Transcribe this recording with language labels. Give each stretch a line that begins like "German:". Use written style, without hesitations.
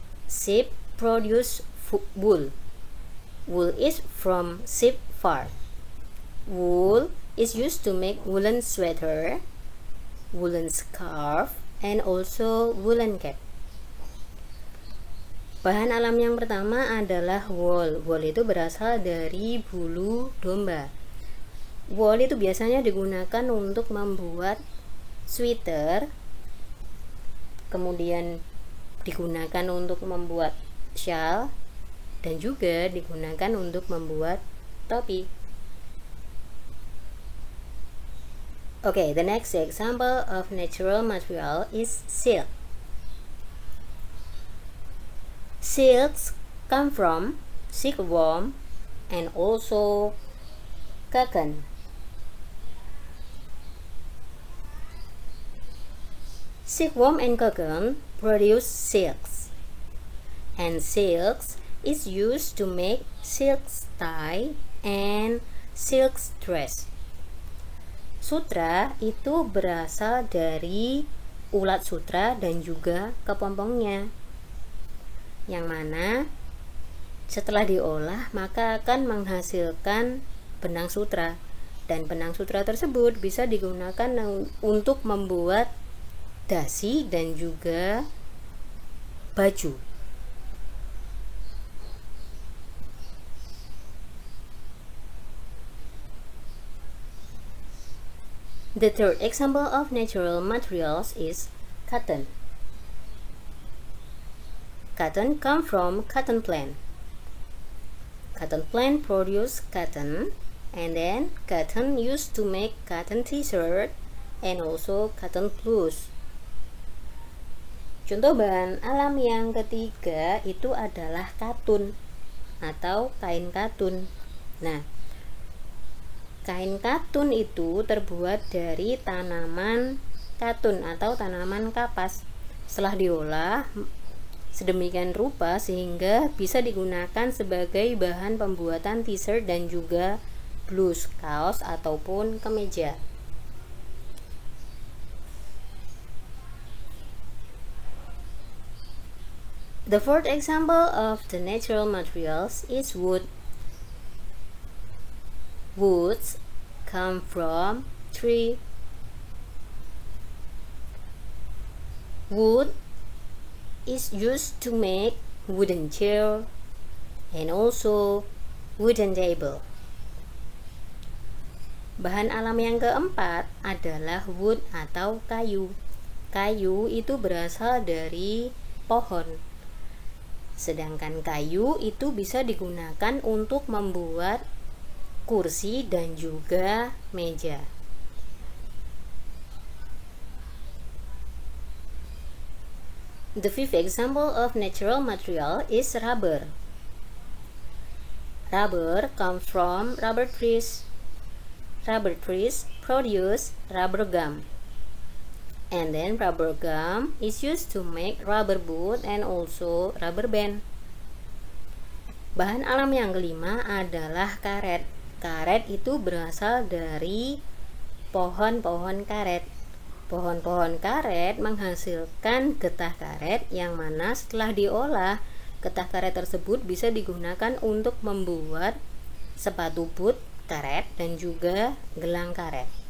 English: Sheep produce wool. Wool is from sheep fur. Wool is used to make woolen sweater, woolen scarf, and also woolen cap.
Indonesian: Bahan alam yang pertama adalah wool. Wool itu berasal dari bulu domba. Wool itu biasanya digunakan untuk membuat sweater, kemudian digunakan untuk membuat shawl, dan juga digunakan untuk membuat topi.
English: Okay, the next example of natural material is silk. Silks come from silkworm and also cocoon. Silkworm and cocoon produce silks, and silks is used to make silk tie and silk dress.
Indonesian: Sutra itu berasal dari ulat sutra dan juga kepompongnya, yang mana setelah diolah maka akan menghasilkan benang sutra, dan benang sutra tersebut bisa digunakan untuk membuat dasi dan juga baju.
English: The third example of natural materials is cotton. Cotton come from cotton plant. Cotton plant produce cotton, and then cotton used to make cotton t-shirt and also cotton blouse.
Indonesian: Contoh bahan alam yang ketiga itu adalah katun atau kain katun. Nah, kain katun itu terbuat dari tanaman katun atau tanaman kapas. Setelah diolah sedemikian rupa sehingga bisa digunakan sebagai bahan pembuatan t-shirt dan juga blouse, kaos ataupun kemeja.
English: The fourth example of the natural materials is wood. Woods come from tree. Wood is used to make wooden chair and also wooden table.
Indonesian: Bahan alam yang keempat adalah wood atau kayu. Kayu itu berasal dari pohon. Sedangkan kayu itu bisa digunakan untuk membuat kursi dan juga meja.
English: The fifth example of natural material is rubber. Rubber comes from rubber trees. Rubber trees produce rubber gum. And then rubber gum is used to make rubber boot and also rubber band.
Indonesian: Bahan alam yang kelima adalah karet. Karet itu berasal dari pohon-pohon karet. Pohon-pohon karet menghasilkan getah karet yang mana setelah diolah, getah karet tersebut bisa digunakan untuk membuat sepatu boot karet dan juga gelang karet.